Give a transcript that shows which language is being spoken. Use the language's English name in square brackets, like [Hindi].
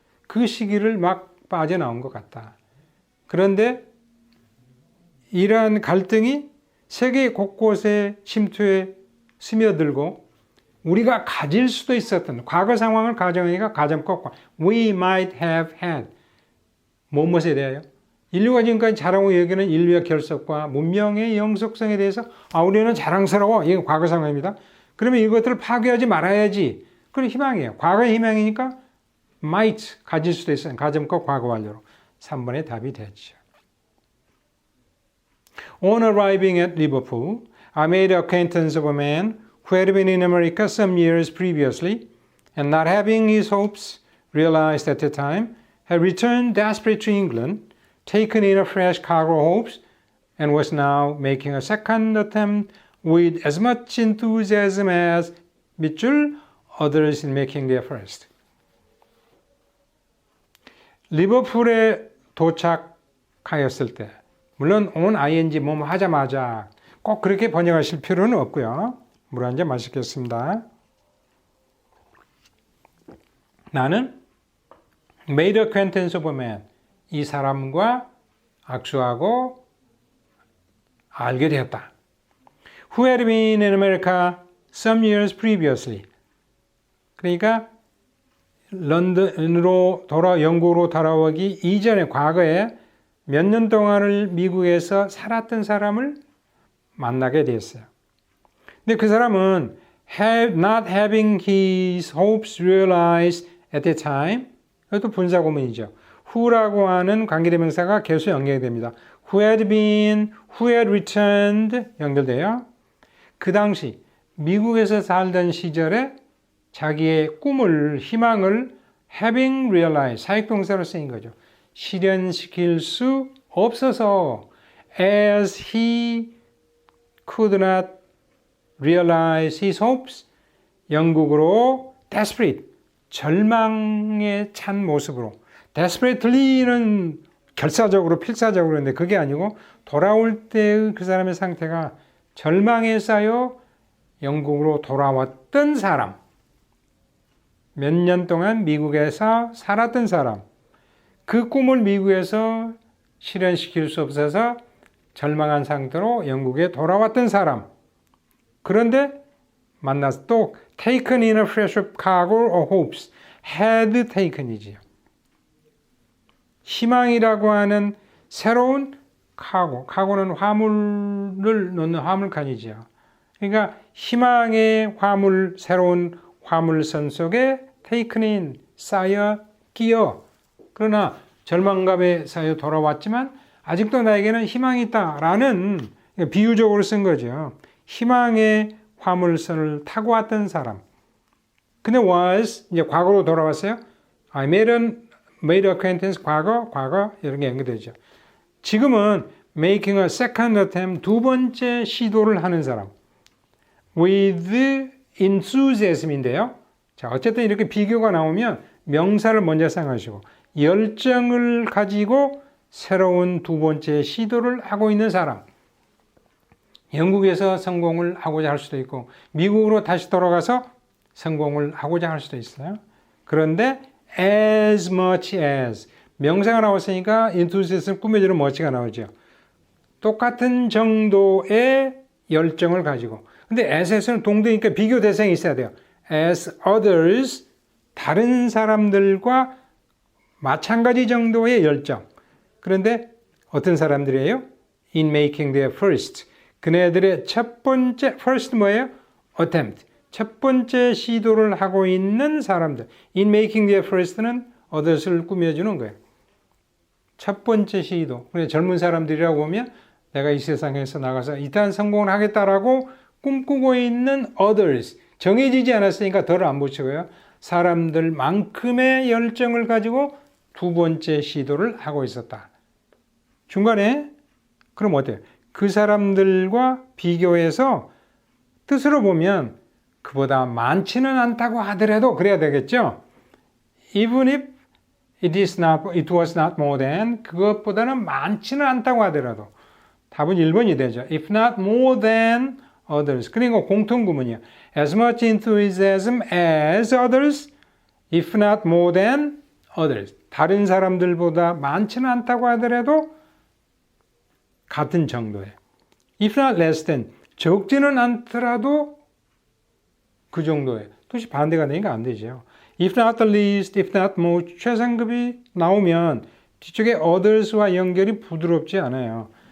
[Korean] 그 시기를 막 빠져나온 것 같다. 그런데 이러한 갈등이 세계 곳곳에 침투해 스며들고 우리가 가질 수도 있었던 과거 상황을 가정하니까 가정법과 [English] we might have had [Korean] 무엇에 대하여 인류가 지금까지 자랑하고 여기는 인류의 결속과 문명의 영속성에 대해서 우리는 자랑스러워. 이게 과거 상황입니다. 그러면 이것들을 파괴하지 말아야지. 그런 희망이에요. 과거의 희망이니까 might 가질 수도 있어요. 가정법 과거 완료로 3번의 답이 되죠. [English] On arriving at Liverpool, I made acquaintance of a man who had been in America some years previously, and not having his hopes realized at the time, had returned desperate to England, taken in a fresh cargo of hopes, and was now making a second attempt with as much enthusiasm as 밑줄 others in making their first. [Korean] 리버풀에 도착하였을 때, 물론 on ing 뭐뭐 하자마자 꼭 그렇게 번역하실 필요는 없고요. 물 한 잔 마시겠습니다. 나는 [English] made acquaintance of a man. [Korean] 이 사람과 악수하고 알게 되었다. [English] Who had been in America some years previously. [Korean] 그러니까 런던으로 영국으로 돌아오기 이전에 과거에 몇 년 동안을 미국에서 살았던 사람을 만나게 됐어요. 근데 그 사람은 [English] not having his hopes realized at the time. [Korean] 이것도 분사구문이죠. who라고 하는 관계대명사가 계속 연결이 됩니다. [English] who had been, who had returned [Korean] 연결돼요. 그 당시 미국에서 살던 시절에 자기의 꿈을, 희망을 [English] having realized, [Korean] 사역동사로 쓰인 거죠. 실현시킬 수 없어서 [English] as he could not realize his hopes, [Korean] 영국으로 desperate, 절망에 찬 모습으로 desperately는 결사적으로 필사적으로 했는데 그게 아니고 돌아올 때의 그 사람의 상태가 절망에 쌓여 영국으로 돌아왔던 사람, 몇 년 동안 미국에서 살았던 사람, 그 꿈을 미국에서 실현시킬 수 없어서 절망한 상태로 영국에 돌아왔던 사람. 그런데 만나서 또 [English] taken in a fresh cargo of hopes, had taken이지요. [Korean] 희망이라고 하는 새로운 카고는 화물을 넣는 화물칸이지요. 그러니까 희망의 화물, 새로운 화물선 속에 taken in, 쌓여 끼어. 그러나 절망감에 쌓여 돌아왔지만 아직도 나에게는 희망이 있다라는 비유적으로 쓴 거죠. 희망의 화물선을 타고 왔던 사람. 근데 was 이제 과거로 돌아왔어요. [English] I made acquaintance [Korean] 과거 이런 게 연결되죠. 지금은 [English] making a second attempt [Korean] 두 번째 시도를 하는 사람. [English] with enthusiasm [Korean] 인데요. 자, 어쨌든 이렇게 비교가 나오면 명사를 먼저 생각하시고 열정을 가지고 새로운 두 번째 시도를 하고 있는 사람. 영국에서 성공을 하고자 할 수도 있고 미국으로 다시 돌아가서 성공을 하고자 할 수도 있어요. 그런데 as much as 명사가 나왔으니까 enthusiasm 꾸며주는 much가 나오죠. 똑같은 정도의 열정을 가지고 근데 as에서는 동등이니까 비교 대상이 있어야 돼요. [English] as others [Korean] 다른 사람들과 마찬가지 정도의 열정. 그런데 어떤 사람들이에요? [English] in making their first. [Korean] 그네들의 첫 번째 [English] first [Korean] 뭐예요? [English] attempt. [Korean] 첫 번째 시도를 하고 있는 사람들. [English] In making the first는 others를 [Korean] 꾸며주는 거예요. 첫 번째 시도. 젊은 사람들이라고 보면 내가 이 세상에서 나가서 이딴 성공을 하겠다라고 꿈꾸고 있는 others. 정해지지 않았으니까 덜 안 붙이고요. 사람들만큼의 열정을 가지고 두 번째 시도를 하고 있었다. 중간에 그럼 어때요? 그 사람들과 비교해서 뜻으로 보면 그보다 많지는 않다고 하더라도 그래야 되겠죠? [English] Even if it was not more than [Korean] 그것보다는 많지는 않다고 하더라도 답은 1번이 되죠. [English] If not more than others. [Korean] 그러니까 공통구문이요. [English] As much enthusiasm as others, if not more than others. [Korean] 다른 사람들보다 많지는 않다고 하더라도 같은 정도예요. [English] If not less than. [Korean] 적지는 않더라도 그 정도예요. 뜻이 반대가 되니까 안 되죠. [English] If not the least, if not more. [Korean] 최상급이 나오면 뒤쪽에 others와 연결이 부드럽지 않아요.